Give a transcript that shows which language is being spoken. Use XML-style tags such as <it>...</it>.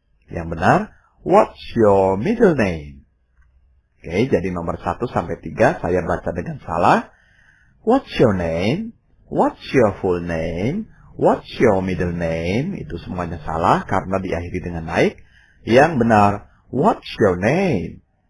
<id>Yang benar,</id> <en>what's your middle name?</en> <id>Oke, jadi nomor 1 sampai 3 saya baca dengan salah.</id> <en>What's your name? What's your full name? What's your middle name?</en> <id>Itu semuanya salah karena diakhiri dengan naik. Yang benar,</id> <en>what's your name?</en>